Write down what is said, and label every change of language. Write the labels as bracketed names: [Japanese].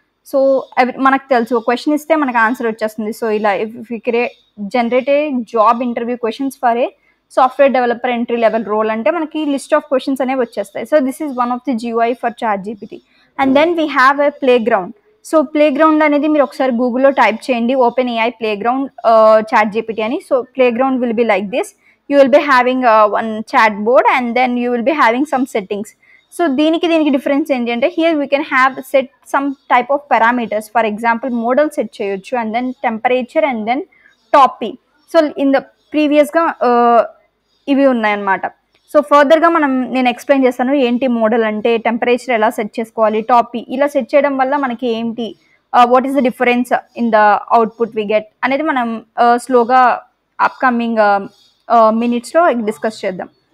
[Telugu] So మనకు తెలుసు question ఇస్తే మనకు ఆన్సర్ వచ్చేస్తుంది. సో ఇలా [English] if you generate a job interview questions for a software developer entry level role [Telugu] అంటే మనకి లిస్ట్ ఆఫ్ క్వశ్చన్స్ అనేవి వచ్చేస్తాయి. [English] So this is one of the GUI for chat GPT. And then we have a playground. [Telugu] So play ground అనేది మీరు ఒకసారి గూగుల్లో type చేయండి, open AI play ground chat GPT అని. [English] So playground will be like this. You will be having one chat board and then you will be having some settings. So [Telugu] దీనికి difference ఏంటి అంటే [English] Here we can have set some type of parameters. For example model set చేయొచ్చు and then temperature and then top p. [Telugu] So in the ప్రీవియస్గా ఇవి ఉన్నాయన్నమాట. So ఫర్దర్గా నేను explain చేస్తాను ఏంటి మోడల్ అంటే, టెంపరేచర్ ఎలా సెట్ చేసుకోవాలి, టాపీ ఇలా సెట్ చేయడం వల్ల మనకి ఏంటి, [English] what is the difference in the output we get [Telugu] అనేది మనం స్లోగా అప్కమింగ్ మినిట్స్లో డిస్కస్ చేద్దాం.